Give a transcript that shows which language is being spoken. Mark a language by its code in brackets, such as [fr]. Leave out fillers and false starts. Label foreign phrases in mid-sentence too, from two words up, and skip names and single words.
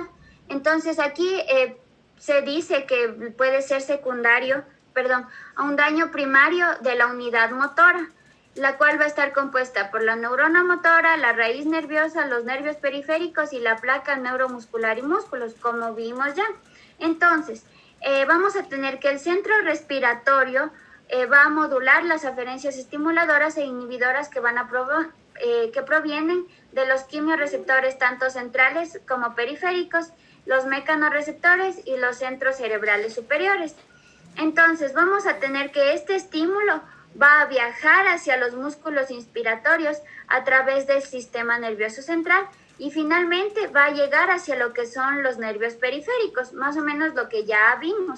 [es] Entonces, aquí se dice que puede ser a un daño primario de la unidad motora, la cual va a estar compuesta por la neurona motora, la raíz nerviosa, los nervios periféricos y la placa neuromuscular y músculos, como vimos ya. Entonces, vamos a tener que el centro respiratorio va a modular las aferencias estimuladoras e inhibidoras que que provienen de los quimiorreceptores tanto centrales como periféricos, los mecanorreceptores y los centros cerebrales superiores. Entonces, vamos a tener que este estímulo va a viajar hacia los músculos inspiratorios a través del sistema nervioso central y finalmente va a llegar hacia lo que son los nervios periféricos, más o menos lo que ya vimos.